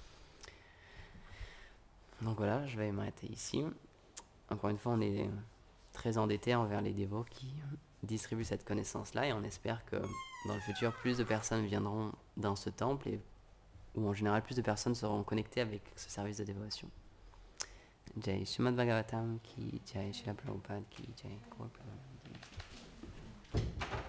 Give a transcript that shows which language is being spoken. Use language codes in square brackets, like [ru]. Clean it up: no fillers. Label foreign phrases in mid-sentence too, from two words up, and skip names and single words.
[fr] Donc voilà, je vais m'arrêter ici. Encore une fois, on est très endettés envers les dévots qui distribuent cette connaissance-là, et on espère que dans le futur, plus de personnes viendront dans ce temple et où en général plus de personnes seront connectées avec ce service de dévotion. [hi] जय श्रीमद् भागवतम् की जय, श्रील प्रभुपाद की जय.